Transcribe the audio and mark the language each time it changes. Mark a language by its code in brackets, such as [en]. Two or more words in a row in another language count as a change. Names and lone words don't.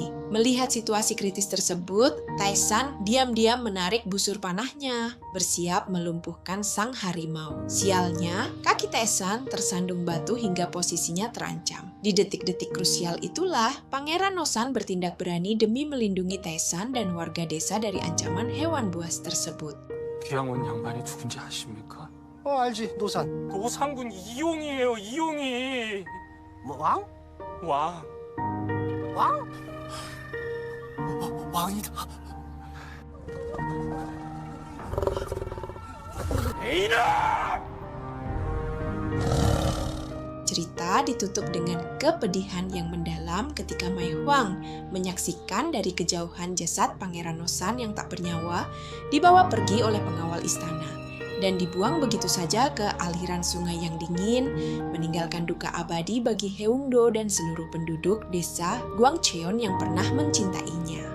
[id] Melihat situasi kritis tersebut, Taesan diam-diam menarik busur panahnya, bersiap melumpuhkan sang harimau. Sialnya, kaki Taesan tersandung batu hingga posisinya terancam. Di detik-detik krusial itulah, Pangeran Nosan bertindak berani demi melindungi Taesan dan warga desa dari ancaman hewan buas tersebut. [ko] 귀양원 양반이 누군지 아십니까? 알지, 노산. 노상군 이용이에요, 이용이. 뭐, 왕? 왕. 왕? 왕이다. 이놈! [id] Cerita ditutup dengan kepedihan yang mendalam ketika Mai Huang menyaksikan dari kejauhan jasad Pangeran Nosan yang tak bernyawa dibawa pergi oleh pengawal istana dan dibuang begitu saja ke aliran sungai yang dingin, meninggalkan duka abadi bagi Heungdo dan seluruh penduduk desa Gwangcheon yang pernah mencintainya.